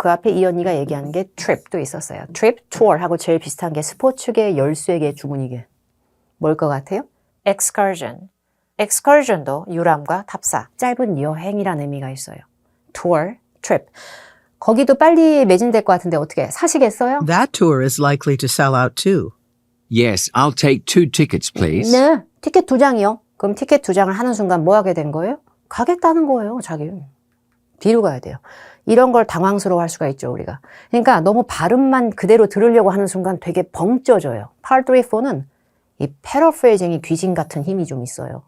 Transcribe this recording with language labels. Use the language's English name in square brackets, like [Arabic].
[Korean] 그 앞에 이 언니가 얘기하는 게 trip도 있었어요. trip, tour하고 제일 비슷한 게 스포츠계 열쇠계 주문이게. 뭘 것 같아요? excursion. excursion도 유람과 탑사, 짧은 여행이라는 의미가 있어요. [English] tour, trip. [Korean] 거기도 빨리 매진될 것 같은데 어떻게 사시겠어요? [English] That tour is likely to sell out too. Yes, I'll take 2 tickets, please. [Korean] 네, 티켓 2장이요. 그럼 티켓 2장을 하는 순간 뭐 하게 된 거예요? 가겠다는 거예요, 자기. 뒤로 가야 돼요. 이런 걸 당황스러워할 수가 있죠, 우리가. 그러니까 너무 발음만 그대로 들으려고 하는 순간 되게 벙쪄져요. Part 3, 4는 이 패러프레이징이 귀신 같은 힘이 좀 있어요.